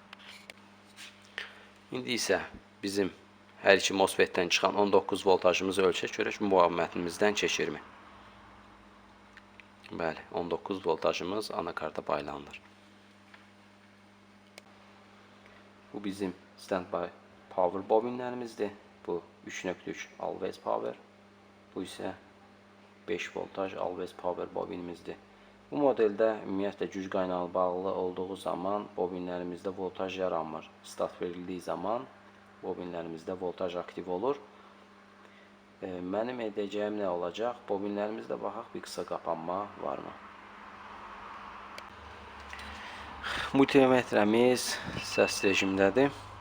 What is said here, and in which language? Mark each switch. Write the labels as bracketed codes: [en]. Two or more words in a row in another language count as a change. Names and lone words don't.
[az] İndi isə bizim hər iki MOSFETdən çıxan 19 voltajımızı ölçək, görək müqavimətimizdən keçirmi? Bəli, 19 voltajımız anakarta paylanılır. Bu bizim [en] standby power [az] bobinlərimizdir. Bu 3.3 [en] always power. [az] Bu isə 5 voltaj [en] always power [az] bobinimizdir. Bu modeldə ümumiyyətlə güc qaynağı bağlı olduğu zaman bobinlərimizdə voltaj yaranmır. Start verildiyi zaman bobinlərimizdə voltaj aktiv olur. Mənim edəcəyim nə olacaq? Bobinlərimizdə baxaq, bir qısa qapanma varmı? Multimetrəmiz səs rejimdədir.